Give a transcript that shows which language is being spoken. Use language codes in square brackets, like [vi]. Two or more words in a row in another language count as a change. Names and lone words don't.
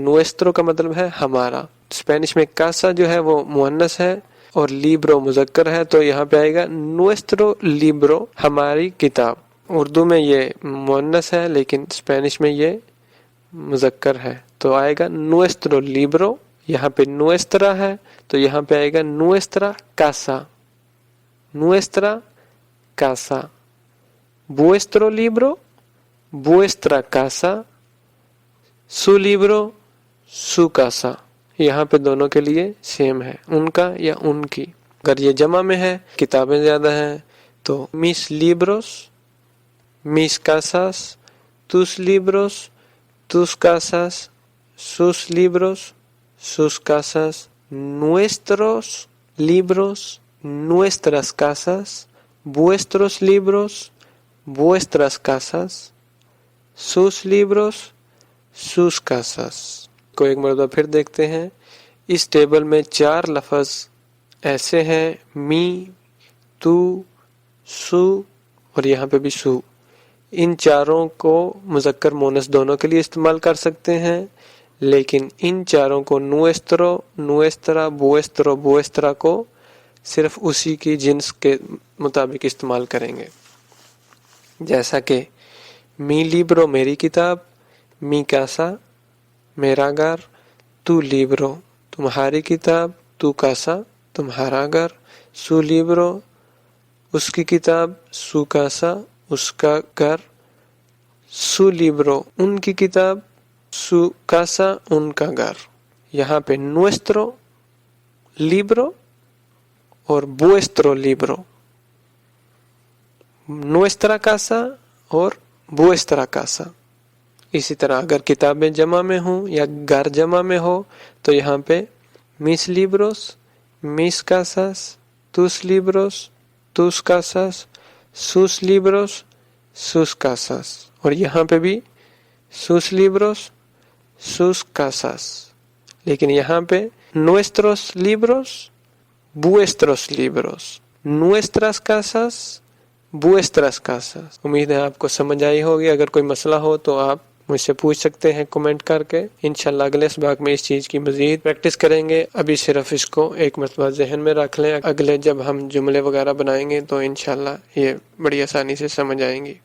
[ur] نویسترو کا مطلب ہے ہمارا۔ اسپینش میں کاسا جو ہے وہ مؤنث ہے اور لیبرو مذکر ہے، تو یہاں پہ آئے گا [es] nuestro libro [ur] ہماری کتاب۔ اردو میں یہ مؤنث ہے لیکن اسپینش میں یہ مذکر ہے، تو آئے گا [es] nuestro libro. [ur] یہاں پہ نویسترا ہے تو یہاں پہ آئے گا [es] nuestra casa, nuestra casa, vuestro libro, vuestra casa, su libro, su casa. [ur] یہاں پہ دونوں کے لیے سیم ہے، ان کا یا ان کی۔ اگر یہ جمع میں ہے، کتابیں زیادہ ہیں، تو [es] mis libros, mis casas, tus libros, tus casas, sus libros, sus casas, nuestros libros, nuestras casas، vuestros libros، vuestras casas، sus libros، sus casas۔ [ur] کو ایک مرتبہ پھر دیکھتے ہیں۔ اس ٹیبل میں 4 لفظ ایسے ہیں، می، تو، سو اور یہاں پہ بھی سو۔ ان چاروں کو مذکر مونس دونوں کے لیے استعمال کر سکتے ہیں، لیکن ان چاروں کو [es] nuestro, nuestra, vuestro, vuestra [ur] کو صرف اسی کی جنس کے مطابق استعمال کریں گے، جیسا کہ [es] mi libro [ur] میری کتاب، [es] mi casa [ur] میرا گھر، [es] tu libro [ur] تمہاری کتاب، [es] tu casa [ur] تمہارا گھر، [es] su libro [ur] اس کی کتاب، [es] su casa [ur] اس کا گھر، [es] su libro [ur] ان کی کتاب, [es] su casa [ur] ان کا گھر. یہاں پہ [es] nuestro libro اور vuestro libro, nuestra casa اور vuestra casa. [ur] اسی طرح اگر کتابیں جمع میں ہوں یا گھر جمع میں ہو تو یہاں پہ [es] mis libros, mis casas, tus libros, tus casas, sus libros, sus casas. [ur] اور یہاں پہ بھی [es] sus libros, sus casas. [ur] لیکن یہاں پہ [es] nuestros libros, vuestros libros, nuestras casas, vuestras casas. [ur] امید ہے آپ کو سمجھ آئی ہوگی. اگر کوئی مسئلہ ہو تو آپ مجھ سے پوچھ سکتے ہیں کمنٹ کر کے. انشاءاللہ اگلے اسباق میں اس چیز کی مزید پریکٹس کریں گے. ابھی صرف اس کو ایک مرتبہ ذہن میں رکھ لیں. اگلے جب ہم جملے وغیرہ بنائیں گے تو انشاءاللہ یہ بڑی آسانی سے سمجھ آئیں گی.